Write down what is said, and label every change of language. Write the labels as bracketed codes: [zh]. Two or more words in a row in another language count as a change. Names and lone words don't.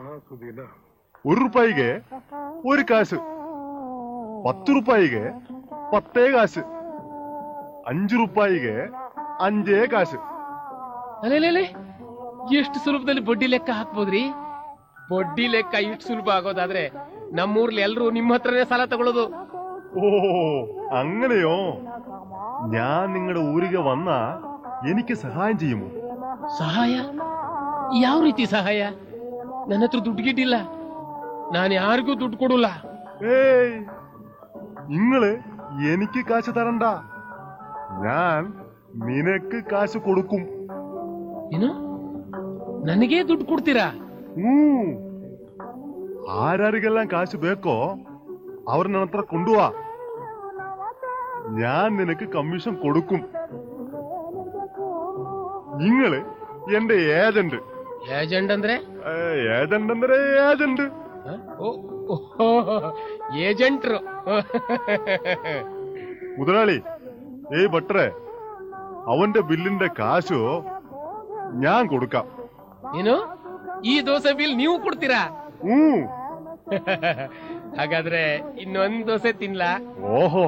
[kn] ₹1 1 ಕಾಸು, ₹10 10 ಕಾಸು, ₹5 5 ಕಾಸು. ಅಲ್ಲೇ ಎಷ್ಟು ಸುಲಭದಲ್ಲಿ ಬಡ್ಡಿ ಲೆಕ್ಕ ಹಾಕ್ಬೋದ್ರಿ? ಬಡ್ಡಿ ಲೆಕ್ಕ ಇಷ್ಟು ಸುಲಭ ಆಗೋದಾದ್ರೆ ನಮ್ಮೂರ್ಲಿ ಎಲ್ರು ನಿಮ್ಮ ಹತ್ರನೇ ಸಾಲ ತಗೊಳ್ಳೋದು. [ml] ഓ, അങ്ങനെയോ? ഞാൻ നിങ്ങളുടെ ഊರಿಗೆ വന്ന എനിക്ക് സഹായം ചെയ്യുമോ? [kn] ಸಹಾಯ? ಯಾವ ರೀತಿ ಸಹಾಯ? ನನ್ನ ಹತ್ರ ದುಡ್ಡು ಗಿಡ್ಡಿಲ್ಲ, ನಾನು ಯಾರಿಗೂ ದುಡ್ಡು ಕೊಡಲ್ಲ. [ml] ഏയ്, നിങ്ങള് എനിക്ക് കാശ് തരണ്ട, ഞാൻ നിനക്ക് കാശ് കൊടുക്കും. [kn] ಏನು? ನನಗೇ ದುಡ್ಡು ಕೊಡ್ತೀರಾ? [ml] ആരാരിಗೆല്ലാം കാശ് ಬೇಕೋ അവർ [kn] ನನ್ನ ಹತ್ರ [ml] കൊണ്ടുവാ, ഞാൻ നിനക്ക് കമ്മീഷൻ കൊടുക്കും. നിങ്ങള് എന്റെ ഏജന്റ്. [kn] ಏಜೆಂಟ್ ಅಂದ್ರೆ? [ml] ഏജന്റ് ಅಂದ್ರೆ ഏജന്റ്. [kn] ಏಜೆಂಟ್ರು. [ml] മുതലാളി, ഏയ് ഭട്ടറെ, അവന്റെ ബില്ലിന്റെ കാശു ഞാൻ കൊടുക്കാം. [kn] ಏನು? ಈ ದೋಸೆ ಬಿಲ್ ನೀವು ಕೊಡ್ತೀರಾ? ಹಾಗಾದ್ರೆ ಇನ್ನೊಂದ್ ದೋಸೆ ತಿನ್ಲಾ? ಓಹೋ.